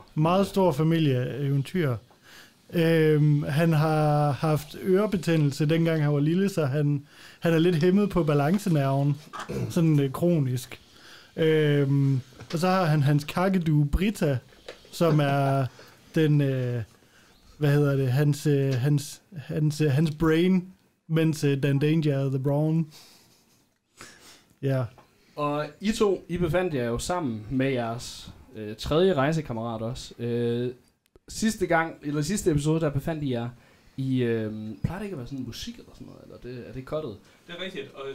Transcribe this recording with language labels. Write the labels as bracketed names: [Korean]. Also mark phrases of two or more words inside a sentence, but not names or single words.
[Danish] Meget stor familie af eventyr. Han har haft ørebetændelse, dengang han var lille, så han er lidt hæmmet på balancenerven. Sådan kronisk. Og så har han hans kakadue Brita, som er den... hans brain, mens Dan Danger er [English] the brawn. [Danish] Ja. Og I befandt jer jo sammen med jeres tredje rejsekammerat også. Sidste episode, der befandt I jer i... plejer det ikke at være sådan musik eller sådan noget? Eller er det cuttet? Det er rigtigt. Og